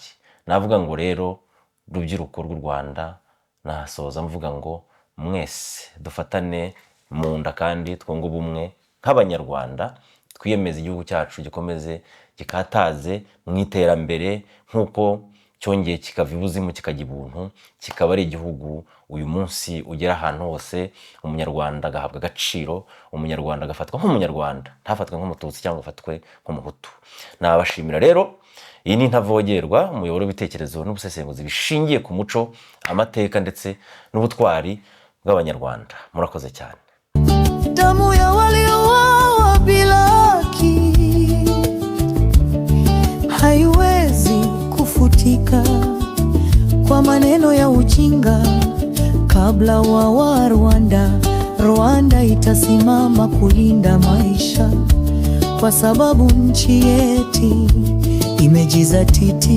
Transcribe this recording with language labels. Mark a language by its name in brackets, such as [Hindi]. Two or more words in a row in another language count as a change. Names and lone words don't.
[Kinyarwanda] Navuga ngo rero rubyiruko rw'u Rwanda, nasoza mvuga ngo mwese dufatane mu nda kandi twunge ubumwe nk'abanyarwanda, twiyemeze igihugu cyacu gikomeze gikataze mu iterambere nk'uko cyongeye kikava ibuzimu kikajya ibuntu, kikaba ari igihugu uyu munsi ugera ahantu hose umunyarwanda agahabwa agaciro, umunyarwanda agafatwa nk'umunyarwanda, ntafatwe nk'umututsi cyangwa afatwe nk'umuhutu. Nabashimira rero. Iyi ni Ntavogerwa, umuyoboro w'ibitekerezo n'ubusesenguzi bishingiye ku muco, amateka ndetse n'ubutwari bw'abanyarwanda. Murakoze cyane. [Swahili] Damu ya waliouawa bila haki haiwezi kufutika kwa maneno ya ujinga. Kabla wa Rwanda, Rwanda itasimama kulinda maisha, kwa sababu nchi yetu imejizatiti.